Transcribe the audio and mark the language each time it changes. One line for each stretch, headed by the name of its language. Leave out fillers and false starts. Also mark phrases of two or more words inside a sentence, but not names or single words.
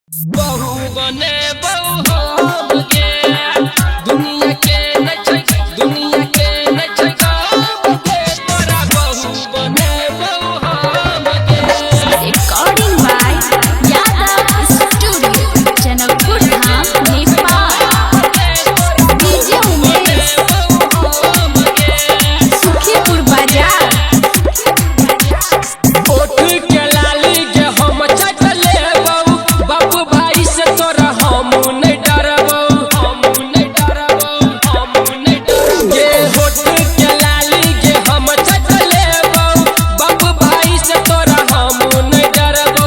Maithili: बहु बने बहु हो गे दुनिया के दुनिया के तोरा बहु बने बहु हो गे।
English: Recording by Yadav Studio, Janakpur Dham, Nepal. DJ Umesh, Sukhipur Bazaar.
Maithili: ओठ के लाली के हम चटले बहु बापू भाई से तोरा हम नहीं डरबो गे। होठ के लाली के हम चटले बहु बापू भाई से तोरा हम नहीं डरबो।